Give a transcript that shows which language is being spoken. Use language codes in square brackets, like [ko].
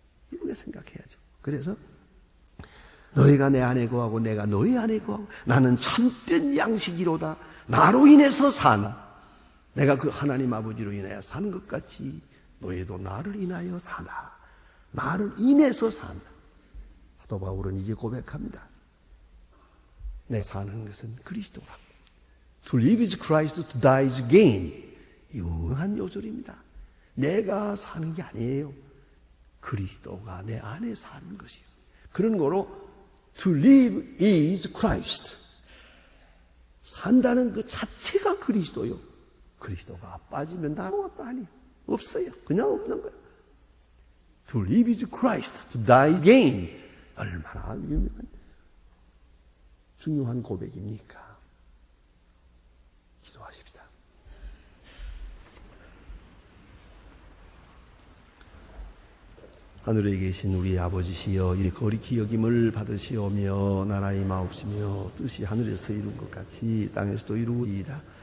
[ko] 이렇게 생각해야죠. 그래서 너희가 내 안에 거하고 내가 너희 안에 거하고 나는 참된 양식이로다. 나로 인해서 사나. 내가 그 하나님 아버지로 인하여 사는 것 같이 너희도 나를 인하여 사나. 나를 인해서 사나. 사도 바울은 이제 고백합니다. 내 사는 것은 그리스도라. [en] To live is Christ, to die is gain. [ko] 유명한 요절입니다. 내가 사는 게 아니에요. 그리스도가 내 안에 사는 것이에요. 그런 거로 [en] To live is Christ. [ko] 산다는 그 자체가 그리스도요. 그리스도가 빠지면 아무것도 아니에요. 없어요. 그냥 없는 거예요. [en] To live is Christ, to die gain. [ko] 얼마나 유명한 중요한 고백입니까? 기도하십시다. 하늘에 계신 우리 아버지시여, 이 거룩히 여김을 받으시오며 나라의 마옵시며 뜻이 하늘에서 이룬 것 같이 땅에서도 이루리이다.